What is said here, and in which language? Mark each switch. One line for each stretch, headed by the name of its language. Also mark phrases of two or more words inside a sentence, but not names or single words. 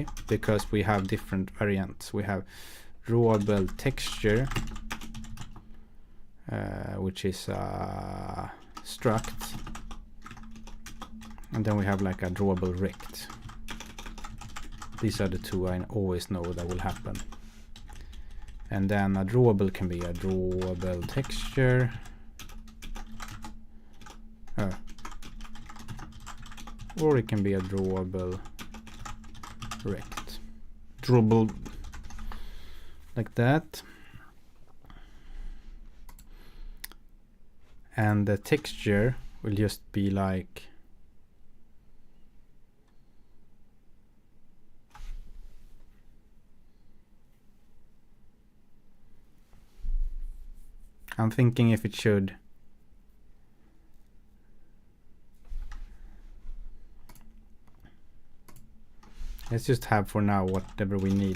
English: Because we have different variants. We have drawable texture, which is a struct, and then we have like a drawable rect. These are the two I always know that will happen. And then a drawable can be a drawable texture, or it can be a drawable rect. Drawable like that. And the texture will just be like I'm thinking if it should let's just have for now whatever we need.